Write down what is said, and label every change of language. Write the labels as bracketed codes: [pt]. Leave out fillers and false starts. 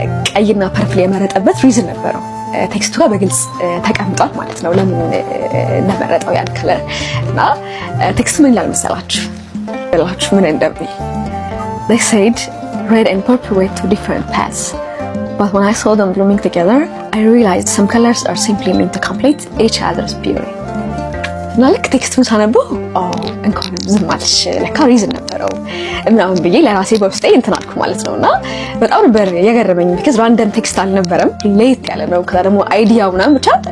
[am] ቀይና ፐርፕል የመረጠበት ሪዝን ነበረው። ቴክስቱ ጋር በግልጽ ተቀምጧል ማለት ነው ለምን እንደመረጠው ያን ከለር እና ቴክስቱ ምን ይላል መሰላችሁ? ምን እንደሚል [en] they said red and purple were two different paths, but when I saw them blooming together I realized some colors are simply meant to complete each other's beauty. [am] እና ልክ ቴክስቱን ሳነበው እንኳን ዝም አልሽ ለካ ሪዝን ነበረው ምናምን ብዬ ለራሴ በውስጤ እንትን አልኩ ማለት ነውና በጣም ነበር የገረመኝ። ቢካዝ ራንደም ቴክስት አልነበረም፣ ሌት ያለ ነው። ከዛ ደግሞ አይዲያው ምናምን ብቻ